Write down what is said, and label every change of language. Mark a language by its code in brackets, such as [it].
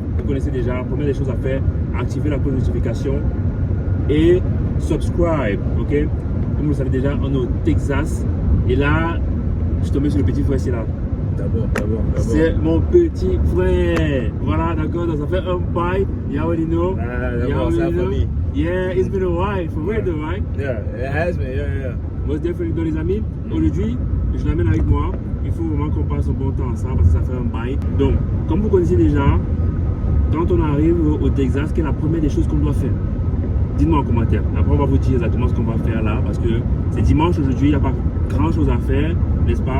[fr] Vous connaissez déjà, première des choses à faire, activer la cloche de notification et subscribe, ok? Comme vous le savez déjà, on est au Texas et là, je suis tombé sur le petit frère ici là. D'abord. C'est mon petit frère. Voilà, d'accord, donc ça fait un bail. [en] You already know. [fr] D'abord, c'est la famille. [en] Yeah, it's been a while, for real though, right? Yeah, it has been, yeah. Most definitely, [fr] donc les amis, aujourd'hui, je l'amène avec moi. Il faut vraiment qu'on passe un bon temps ensemble parce que ça fait un bail. Donc, comme vous connaissez déjà, quand on arrive au Texas, quelle est la première des choses qu'on doit faire? Dites-moi en commentaire. Après, on va vous dire exactement ce qu'on va faire là parce que c'est dimanche aujourd'hui, il n'y a pas grand chose à faire, n'est-ce pas?